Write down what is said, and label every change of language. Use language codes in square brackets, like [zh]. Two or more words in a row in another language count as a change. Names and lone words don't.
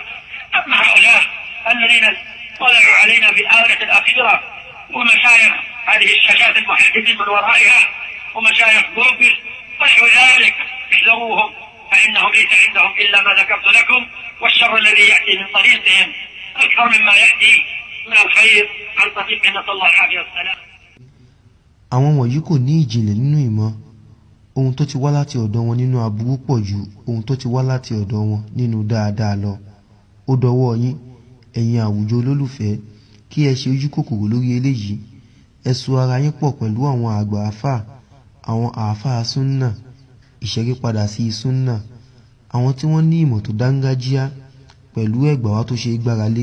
[ar] أما هؤلاء الذين طلعوا علينا في الآونة الأخيرة ومشايخ هذه الشاشات المحدثين من ورائها ومشايخ جوجل ونحو ذلك، احذروهم فإنهم ليس عندهم إلا ما ذكرت لكم، والشر الذي يأتي من طريقهم أكثر مما يأتي من الخير عن طريق نسأل الله العافية والسلام. [yo] àwọn wọ̀nyí kò ní ìjìnlẹ̀ nínú ìmọ̀. Ohun tó ti wá láti ọ̀dọ̀ wọn nínú aburú pọ̀ ju ohun tó ti wá láti ọ̀dọ̀ wọn nínú dáadáa lọ. Ó dọwọ́ yín, ẹ̀yin àwùjọ olólùfẹ́, kí ẹ ṣe ojú kòkòrò lórí eléyìí. Ẹ so ara yín pọ̀ pẹ̀lú àwọn àgbà àfáà, àwọn àfáà súnnà, ìṣẹ́rí padà sí súnnà, àwọn tí wọ́n ní ìmọ̀ tó dángájíá pẹ̀lú ẹ̀gbà wá tó ṣe gbáralé.